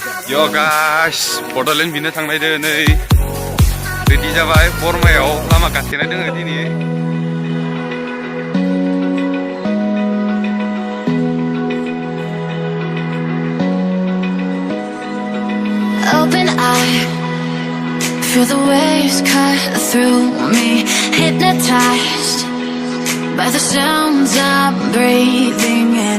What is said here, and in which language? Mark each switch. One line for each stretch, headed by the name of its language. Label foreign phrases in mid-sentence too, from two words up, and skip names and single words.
English: Yo guys,
Bodo: Bodoland बिनो थांनायदो नै रेडि जाबाय बरमायाव लामा गाथेना दोङो दिनै
English: Open eye, feel the waves cut through me, hypnotized by the sounds I'm breathing in.